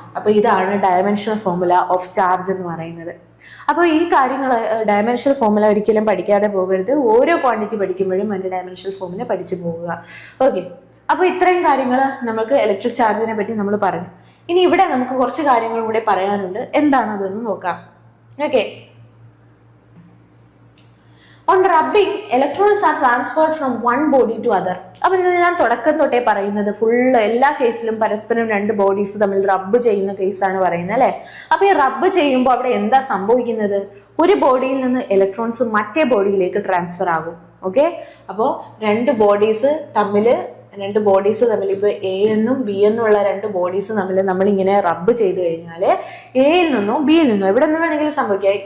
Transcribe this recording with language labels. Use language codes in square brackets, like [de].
[ml] അപ്പൊ ഇതാണ് dimensional formula of charge എന്ന് പറയുന്നത്. അപ്പോൾ ഈ കാര്യങ്ങൾ ഡയമെൻഷണൽ ഫോർമുല ഒരിക്കലും പഠിക്കാതെ പോകരുത്. ഓരോ ക്വാണ്ടിറ്റി പഠിക്കുമ്പോഴും അതിന്റെ ഡയമെൻഷണൽ ഫോർമുല പഠിച്ചു പോവുക. ഓക്കെ, അപ്പൊ ഇത്രയും കാര്യങ്ങൾ നമുക്ക് ഇലക്ട്രിക് ചാർജിനെ പറ്റി നമ്മൾ പറഞ്ഞു. ഇനി ഇവിടെ നമുക്ക് കുറച്ച് കാര്യങ്ങൾ കൂടെ പറയാനുണ്ട്. എന്താണ് അതെന്ന് നോക്കാം. [en] Okay, on rubbing, electrons are transferred from one body to other. [ml] അപ്പൊ ഞാൻ തുടക്കം തൊട്ടേ പറയുന്നത് ഫുള്ള് എല്ലാ കേസിലും പരസ്പരം രണ്ട് ബോഡീസ് തമ്മിൽ റബ്ബ് ചെയ്യുന്ന കേസാണ് പറയുന്നത് അല്ലെ. അപ്പൊ ഈ റബ്ബ് ചെയ്യുമ്പോൾ അവിടെ എന്താ സംഭവിക്കുന്നത്? ഒരു ബോഡിയിൽ നിന്ന് ഇലക്ട്രോൺസ് മറ്റേ ബോഡിയിലേക്ക് ട്രാൻസ്ഫർ ആകും. ഓക്കെ, അപ്പോ രണ്ട് ബോഡീസ് തമ്മിൽ ഇപ്പൊ എ എന്നും ബി എന്നുള്ള രണ്ട് ബോഡീസ് തമ്മിൽ നമ്മൾ ഇങ്ങനെ റബ്ബ് ചെയ്ത് കഴിഞ്ഞാല് എയിൽ നിന്നോ ബിയിൽ നിന്നോ എവിടെ നിന്ന് വേണമെങ്കിലും സംഭവിക്കാം.